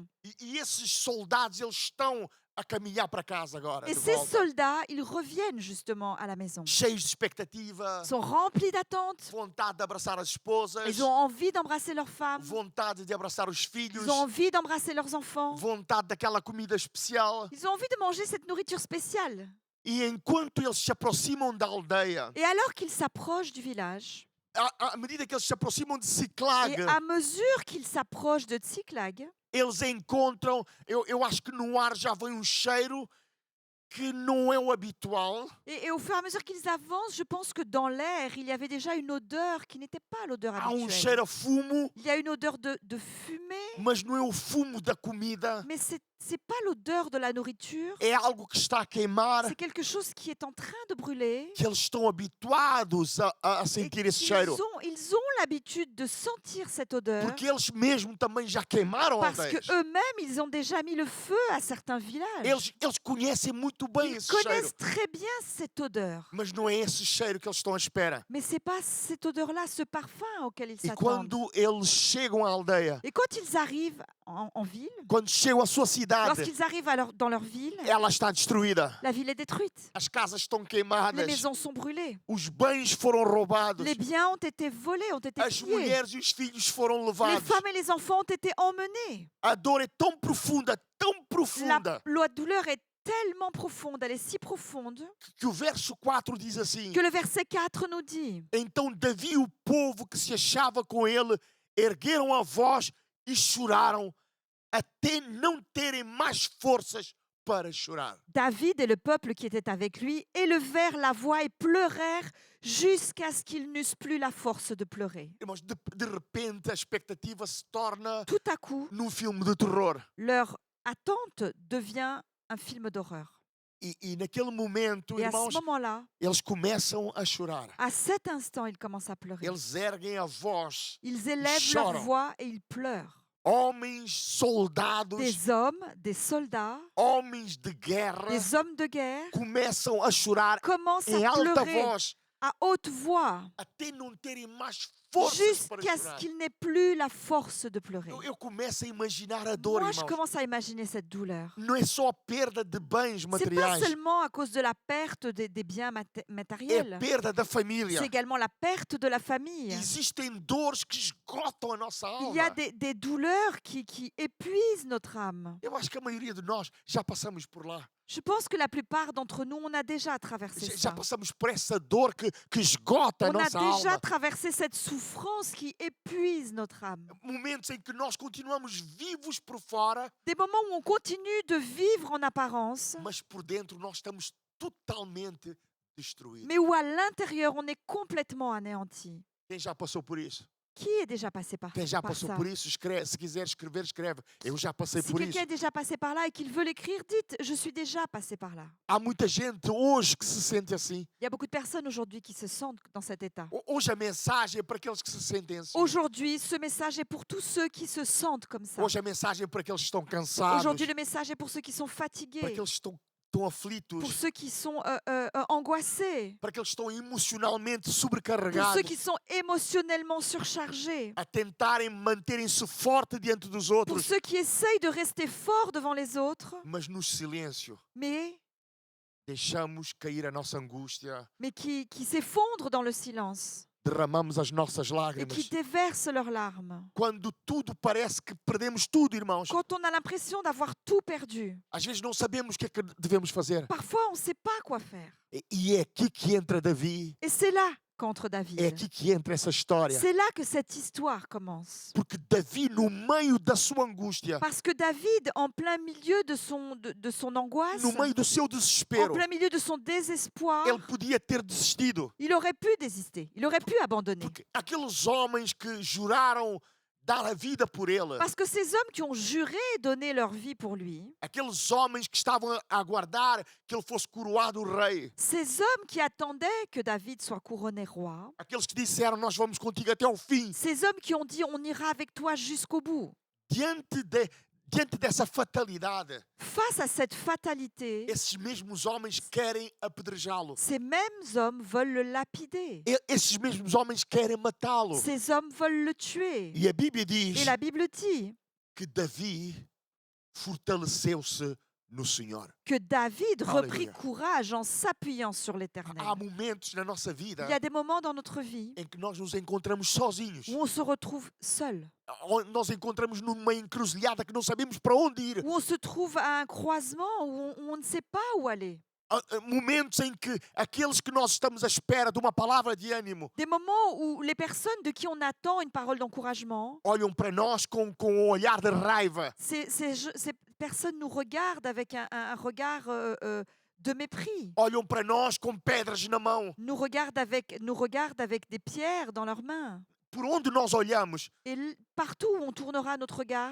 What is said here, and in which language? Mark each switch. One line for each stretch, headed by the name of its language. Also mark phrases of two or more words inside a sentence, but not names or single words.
Portuguese: E esses soldados, eles estão a caminhar para casa agora,
French: Et de ces
Portuguese: volta.
French: soldats, ils reviennent justement à la maison.
Portuguese: Cheios de expectativa,
French: Ils sont remplis d'attentes.
Portuguese: vontade de abraçar as esposas,
French: Ils ont envie d'embrasser leurs femmes.
Portuguese: vontade de abraçar os filhos,
French: Ils ont envie d'embrasser leurs enfants.
Portuguese: vontade daquela comida especial.
French: Ils ont envie de manger cette nourriture spéciale.
Portuguese: E enquanto eles se aproximam da aldeia,
French: Et alors qu'ils s'approchent du village,
Portuguese: à medida que eles se aproximam de
French: et
Portuguese: Ziklag,
French: à mesure qu'ils s'approchent de Tsiklag,
Portuguese: eles encontram, eu acho que no ar já vem um cheiro que não é o habitual.
French: et au fur et à mesure qu'ils avancent, je pense que dans l'air, il y avait déjà une odeur qui n'était pas l'odeur
Portuguese: Há um
French: habituelle.
Portuguese: cheiro a fumo,
French: Il y a une odeur de fumée,
Portuguese: mas não é o fumo da comida.
French: mais c'est pas l'odeur de la nourriture.
Portuguese: É algo que está a queimar,
French: C'est quelque chose qui est en train de brûler.
Portuguese: que eles estão habituados a
French: Et
Portuguese: sentir esse cheiro.
French: ils ont l'habitude de sentir cette odeur
Portuguese: Porque eles mesmo também já queimaram
French: parce
Portuguese: aldeias.
French: qu'eux-mêmes, ils ont déjà mis le feu à certains villages.
Portuguese: Eles conhecem muito bem
French: Ils
Portuguese: esse cheiro.
French: connaissent très bien cette odeur.
Portuguese: Mas não é esse cheiro que eles estão à espera.
French: Mais c'est pas cette odeur-là, ce parfum auquel ils
Portuguese: E
French: s'attendent.
Portuguese: quando eles chegam à aldeia,
French: Et quand ils arrivent en ville,
Portuguese: quando chegam à sua cidade,
French: lorsqu'ils arrivent dans leur ville,
Portuguese: ela está destruída.
French: la ville est détruite.
Portuguese: As casas estão
French: Les
Portuguese: queimadas.
French: maisons sont brûlées.
Portuguese: Os bens foram roubados.
French: Les biens ont été volés, ont été
Portuguese: As
French: pillés.
Portuguese: mulheres e os filhos foram
French: Les
Portuguese: levados.
French: femmes et les enfants ont été emmenés.
Portuguese: A dor é tão profunda, tão
French: La
Portuguese: profunda,
French: douleur est tellement profonde, elle est si profonde,
Portuguese: que o verso 4 diz assim:
French: que le verset 4 nous dit:
Portuguese: Então Davi e o povo que se achava com ele ergueram a voz e choraram, até não terem mais forças para chorar.
French: David et le peuple qui était avec lui élevèrent la voix et pleurèrent jusqu'à ce qu'ils n'eussent plus la force de pleurer.
Portuguese: Irmãos, de repente a expectativa se torna
French: Tout à coup,
Portuguese: num filme de terror.
French: leur attente devient un film d'horreur.
Portuguese: E naquele momento,
French: Et à ce
Portuguese: irmãos,
French: moment-là,
Portuguese: eles começam a chorar.
French: à cet instant, ils commencent à pleurer.
Portuguese: Eles erguem a voz.
French: Ils élèvent leur
Portuguese: choram.
French: voix et ils pleurent.
Portuguese: Homens, soldados,
French: Des hommes, des soldats,
Portuguese: homens de guerra
French: des hommes de guerre
Portuguese: começam a chorar
French: commencent
Portuguese: em
French: à
Portuguese: alta
French: pleurer
Portuguese: voz
French: à haute voix
Portuguese: até não terem mais forças para
French: jusqu'à ce
Portuguese: chorar.
French: qu'il n'ait plus la force de pleurer.
Portuguese: Eu começo a imaginar a dor,
French: Moi, je
Portuguese: irmãos.
French: commence à imaginer cette douleur.
Portuguese: Não é só a perda de bens
French: C'est pas
Portuguese: materiais,
French: seulement à cause de la perte des biens
Portuguese: é a
French: matériels,
Portuguese: perda da família.
French: c'est également la perte de la famille.
Portuguese: Existem dores que esgotam a nossa
French: Il y a
Portuguese: alma.
French: des douleurs qui épuisent notre âme.
Portuguese: Eu acho que a maioria de nós já passamos por lá.
French: Je pense que la plupart d'entre nous, on a déjà traversé
Portuguese: Já
French: ça.
Portuguese: passamos por essa dor que esgota a
French: On a
Portuguese: nossa
French: déjà
Portuguese: alma.
French: traversé cette souffrance qui épuise notre âme.
Portuguese: Momentos em que nós continuamos vivos por fora,
French: Des moments où on continue de vivre en apparence,
Portuguese: mas por dentro nós estamos totalmente destruídos.
French: mais où à l'intérieur, on est complètement anéanti.
Portuguese: Quem já passou por isso?
French: Qui est déjà passé par
Portuguese: Quem já
French: par
Portuguese: passou
French: ça?
Portuguese: por isso, escreve. Se quiser escrever, escreve. Eu já passei
French: Si
Portuguese: por isso.
French: quelqu'un est déjà passé par là et qu'il veut l'écrire, dites, je suis déjà passé par là.
Portuguese: Há muita gente hoje que se sente assim.
French: Il y a beaucoup de personnes aujourd'hui qui se sentent dans cet état.
Portuguese: Hoje a mensagem é para aqueles que se sentem assim.
French: Aujourd'hui, ce message est pour tous ceux qui se sentent comme ça.
Portuguese: Hoje a mensagem é para aqueles que estão cansados,
French: Aujourd'hui, le message est pour ceux qui sont fatigués,
Portuguese: para aqueles que estão
French: pour
Portuguese: aflitos,
French: ceux qui sont angoissés,
Portuguese: para aqueles que estão emocionalmente
French: pour
Portuguese: sobrecarregados,
French: ceux qui sont émotionnellement surchargés,
Portuguese: a tentarem manterem-se forte diante dos
French: pour
Portuguese: outros,
French: ceux qui essayent de rester forts devant les autres,
Portuguese: mas no silêncio
French: mais
Portuguese: deixamos cair a nossa angústia,
French: qui s'effondrent dans le silence
Portuguese: derramamos as nossas
French: et
Portuguese: lágrimas.
French: qui déversent leurs larmes.
Portuguese: Quando tudo parece que perdemos tudo, irmãos,
French: Quand on a l'impression d'avoir tout perdu,
Portuguese: às vezes não sabemos o que é que devemos fazer.
French: parfois on ne sait pas quoi faire.
Portuguese: E é aqui que entra Davi,
French: Et c'est là qu'entre
Portuguese: é
French: David.
Portuguese: aqui que entra essa história.
French: C'est là que cette histoire commence.
Portuguese: Porque Davi, no meio da sua angústia,
French: Parce que David, en plein milieu de son angoisse,
Portuguese: no meio do seu
French: en
Portuguese: desespero,
French: plein milieu de son désespoir,
Portuguese: ele podia ter desistido.
French: il aurait pu désister, il aurait pu abandonner.
Portuguese: Porque aqueles homens que juraram dar a vida por ele,
French: Parce que ces hommes qui ont juré donner leur vie pour lui,
Portuguese: aqueles homens que estavam a aguardar que ele fosse coroado rei,
French: ces hommes qui attendaient que David soit couronné roi,
Portuguese: aqueles que disseram nós vamos contigo até ao fim,
French: ces hommes qui ont dit on ira avec toi jusqu'au bout,
Portuguese: diante dessa fatalidade,
French: face à cette fatalité,
Portuguese: esses mesmos homens querem apedrejá-lo.
French: ces mêmes hommes veulent le lapider.
Portuguese: Esses mesmos homens querem matá-lo.
French: Ces hommes veulent le tuer.
Portuguese: E a Bíblia diz
French: Et la Bible dit
Portuguese: que Davi fortaleceu-se no Senhor.
French: que David reprit Alléluia. courage en s'appuyant sur l'Éternel.
Portuguese: Há momentos na nossa vida
French: Il y a des moments dans notre vie
Portuguese: em que nós nos encontramos sozinhos.
French: où on se retrouve seul,
Portuguese: Nós encontramos numa encruzilhada que não sabemos para onde ir.
French: où on se trouve à un croisement où on ne sait pas où aller.
Portuguese: Momentos em que aqueles que nós estamos à espera de uma palavra de ânimo
French: Des moments où les personnes de qui on attend une parole d'encouragement,
Portuguese: olham para nós com um olhar de raiva.
French: ces personnes nous regardent avec un regard de mépris,
Portuguese: Olham para nós com pedras na mão.
French: nous regardent avec des pierres dans leurs mains.
Portuguese: Por onde nós olhamos,
French: Et partout où on tournera notre regard,